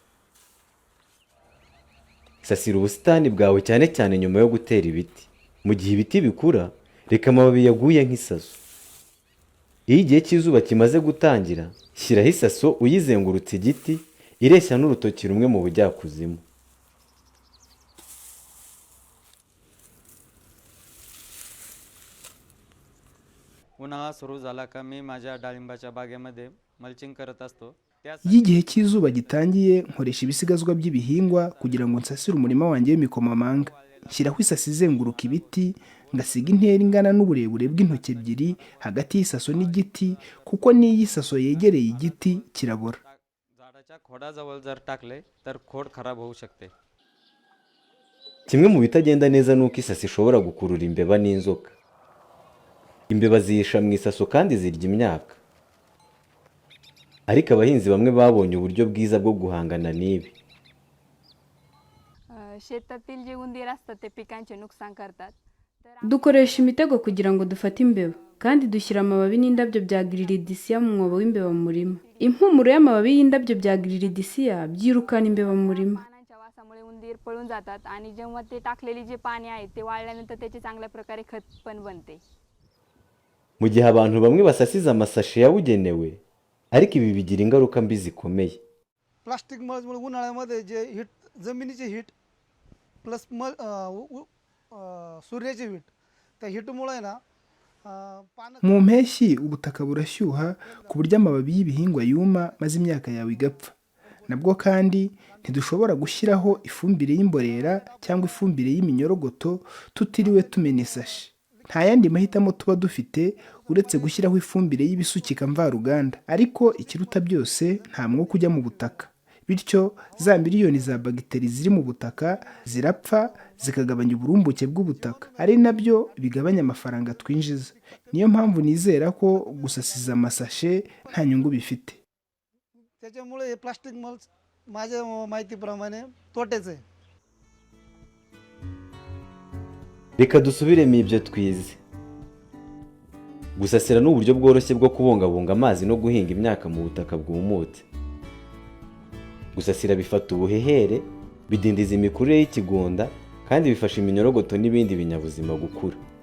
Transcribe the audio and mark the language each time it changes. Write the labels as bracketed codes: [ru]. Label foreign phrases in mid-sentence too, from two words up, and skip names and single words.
[rw] Sasira ubusitani bwawe cyane cyane nyuma yo gutera ibiti. Mu gihe ibiti bikura, reka amababi yaguye nk'isaso. Iyo igihe cy'izuba kimaze gutangira, shyiraho isaso uyizengurutse igiti, ireshya n'urutoki rumwe mu bujyakuzimu. [mr] उन्हाळा सुरू झाला का मी माझ्या डाळिंबाच्या बागेमध्ये मल्चिंग करत असतो. [rw] Iyo igihe cy'izuba gitangiye nkoresha ibisigazwa by'ibihingwa kugira ngo nsasire umurima wanjye w'imikomamanga. Nshyiraho isasi izenguruka ibiti, ngasiga intera ingana n'uburebure bw'intoki ebyiri hagati y'isaso n'igiti, kuko n'iyo isaso yegereye igiti kirabora. [mr] झाडाच्या खोडाजवळ जर टाकले तर खोड खराब होऊ शकते. [rw] Kimwe mu bitagenda neza ni uko isasi ishobora gukurura imbeba n'inzoka. Imbeba zihisha mu isaso kandi zirya imyaka. Ariko abahinzi bamwe babonye uburyo bwiza bwo guhangana n'ibi. [mr] शेतातील जे उंदीर असतात ते पिकांचे नुकसान करतात. [rw] Dukoresha imitego kugira ngo dufate imbeba, kandi dushyira amababi n'indabyo bya giridisiya mu mwobo w'imbeba mu murima. Impumuro y'amababi y'indabyo bya giridisiya byirukana imbeba mu murima. [mr] पानांच्या वासामुळे उंदीर पळून जातात आणि जेव्हा ते टाकलेली जे पाणी आहे ते वाळल्यानंतर त्याचे चांगल्या प्रकारे खत पण बनते. [rw] Mu gihe abantu bamwe basasiza amasashi yabugenewe, ariko ibi bigira ingaruka mbi zikomeye. [mr] प्लास्टिक मळमुळे उन्हाळ्यामध्ये जे हीट जमिनीची [en] heat plus [mr] सूर्याची हीट त्या हीटमुळे ना पानं [rw] Mu mpeshyi ubutaka burashyuha ku buryo amababi y'ibihingwa yuma maze imyaka yawe igapfa. Nabwo kandi ntidushobora gushyiraho ifumbire y'imborera cyangwa ifumbire y'iminyorogoto tutiriwe tumena isashi. Nta yandi mahitamo tuba dufite uretse gushyiraho ifumbire y'ibisukika mvaruganda, ariko ikiruta byose nta mwuka ujya mu butaka. Bityo za miliyoni za bagiteri ziri mu butaka zirapfa, zikagabanya uburumbuke bw'ubutaka, ari nabyo bigabanya amafaranga twinjiza. Niyo mpamvu nizera ko gusasiza amasashe nta nyungu bifite. [mr] त्याच्यामुळे हे प्लास्टिक मळ माझ्या माहितीप्रमाणे तोटेच आहे. [rw] Reka dusubiremo ibyo twize. Gusasira ni uburyo bworoshye bwo kubungabunga amazi no guhinga imyaka mu butaka bwumutse. Gusasira bifata ubuhehere, bidindiza imikurire y'ikigunda, kandi bifasha iminyorogoto n'ibindi binyabuzima gukura.